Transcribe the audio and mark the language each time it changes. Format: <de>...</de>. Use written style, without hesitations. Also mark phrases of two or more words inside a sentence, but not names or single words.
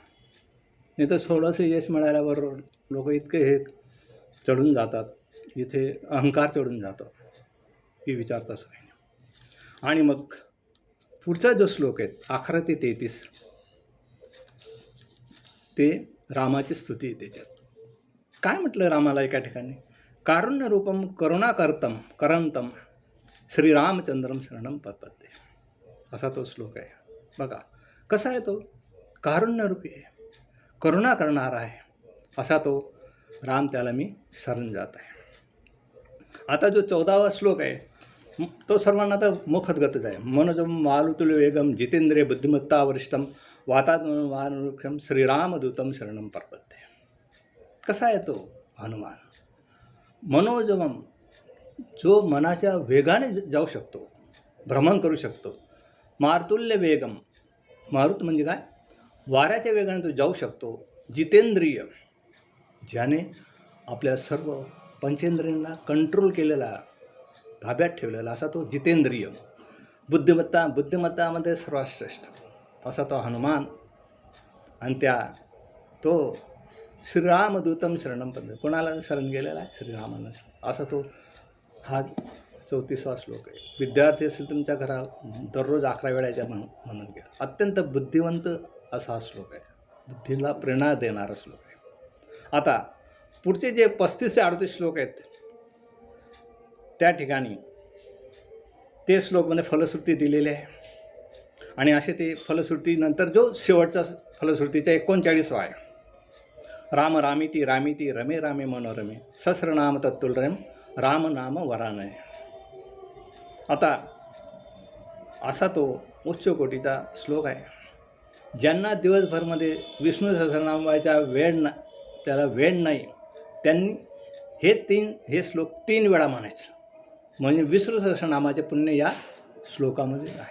<mr>नाही तर 16चं यश मिळाल्यावर लोक इतके हे चढून जातात, इथे अहंकार चढून जातो, ती विचारताच नाही. आणि मग पुढचा जो श्लोक आहे 11 ते 33, ते रामाची स्तुती आहे. त्याच्यात काय म्हटलं रामाला एका ठिकाणी,</mr> <sa>कारुण्य रूपम करंतम श्रीरामचंद्रम शरणम पद्ये.</sa> <mr>असा तो श्लोक आहे. बघा कसा आहे तो, कारुण्यरूपी आहे, करुणा करणारा आहे, असा तो राम, त्याला मी शरण जात आहे. आता जो 14वा श्लोक आहे तो सर्वांना तर मुखदगतच आहे.</mr> <sa>मनोजम मारुतुल्य वेगम जितेंद्रिय बुद्धिमत्ता वरिष्ठम वातात्मक्षम श्रीरामदूतम शरणम प्रपद्ये.</sa> <mr>कसा आहे तो हनुमान, मनोजमम, जो मनाच्या वेगाने जाऊ शकतो, भ्रमण करू शकतो.</mr> <sa>मारुतुल्य वेगम,</sa> <mr>मारुत म्हणजे काय, वाऱ्याच्या वेगाने तो जाऊ शकतो. जितेंद्रिय, ज्याने आपल्या सर्व पंचेंद्रियांना कंट्रोल केलेला, ताब्यात ठेवलेला, असा तो जितेंद्रिय. बुद्धिमत्तामध्ये सर्वात श्रेष्ठ असा तो हनुमान. आणि तो</mr> <sa>श्रीरामदूतम शरणम पद्ये,</sa> <mr>कोणाला शरण गेलेला आहे, श्रीरामाला. असा तो हा 34वा श्लोक आहे. विद्यार्थी असेल तुमच्या घरात, दररोज 11 वेळा म्हणून घ्या. अत्यंत बुद्धिवंत असा हा श्लोक आहे, बुद्धीला प्रेरणा देणारा श्लोक आहे. आता पुढचे जे 35 ते 38 श्लोक आहेत, त्या ठिकाणी ते श्लोकमध्ये फलश्रुती दिलेली आहे. आणि असे ते फलश्रुतीनंतर जो शेवटचा फलश्रुतीचा 39वा आहे,</mr> <sa>राम रामिती रामिती रमे रामे मनोरमे सहस्रनाम तत्तुल्यम राम नाम वरानय.</sa> <mr>आता असा तो उच्च कोटीचा श्लोक आहे. ज्यांना दिवसभरमध्ये विष्णू सहस्रनामाचा त्याला वेळ नाही, त्यांनी हे श्लोक 3 वेळा म्हणायचं. म्हणजे विष्णू सहस्रनामाचे पुण्य या श्लोकामध्ये आहे.</mr>